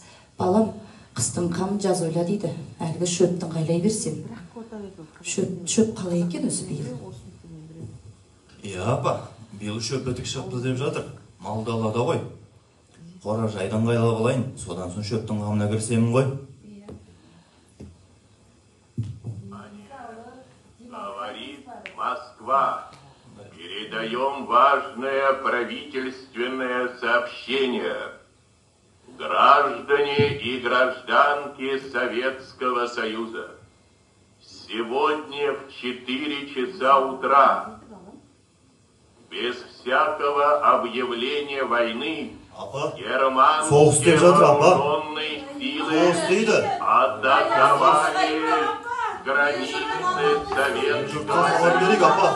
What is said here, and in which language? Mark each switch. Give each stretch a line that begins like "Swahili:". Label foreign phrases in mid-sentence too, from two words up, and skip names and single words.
Kazakh: Балам, қыстың қамын жаз ойла дейді. Әлгі шөптің қайлай берсем. Шөп қалай екен өзі биыл? Иә, апа, биыл шөп бітік шықты деп жатыр. Мал далада ғой. Қора жайдан қайлап алайын, содан соң шөптің қамына кірсемін ғой.
Russian: Говорит Москва. Передаем важное правительственное сообщение. Граждане и гражданки Советского Союза, сегодня в 4 часа утра, без всякого объявления войны, германские вооруженные силы атаковали границы Советского Союза.